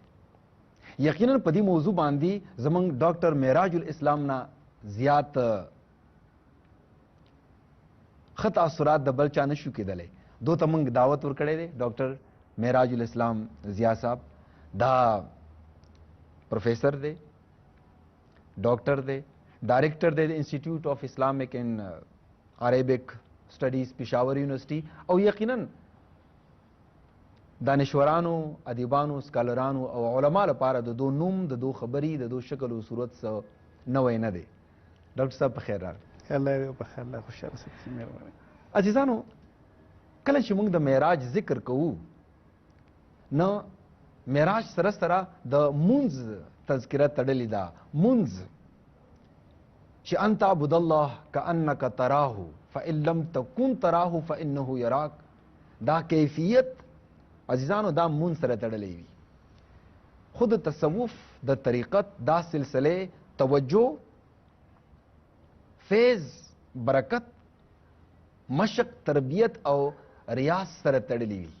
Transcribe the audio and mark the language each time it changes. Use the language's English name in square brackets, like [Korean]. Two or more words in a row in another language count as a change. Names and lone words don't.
[Pashto] یقینا په دې موضوع باندې زمونږ ډاکټر معراج الاسلام نه زیات ښه تاثرات د بل چا نشو کېدلی. دو ته موږ دعوت ورکړی دی. ډاکټر معراج الاسلام ضیا صاحب دا پروفیسر دی، ډاکټر دی، ډایرکټر دی د انسټیټیوټ آف اسلامک اینڈ عربک سټډیز پېښور یونیورسټي، او یقینا دانشورانو، ادیبانو، سکالرانو او علما لپاره د دو نوم، د دو خبري، د دو شکل او صورت څه نوی نه دی. ډاکټر صاحب په خیر راغلی. الله په خیر، الله خوشاله سي. مهرباني. عزیزانو، کله چې موږ د معراج ذکر کوو، نو معراج سره سره د مونځ تذکره تړلې ده منځ چې [Arabic] ان تعبد الله کأنک تراه فإن لم تكن تراه فإنه یراک. [Pashto] دا کیفیت عزیزانو دا منځ سره تړلې وي. خود تصوف د طریقت دا سلسله توجه فیض برکت مشق تربیت او ریاض سره تړلې وي.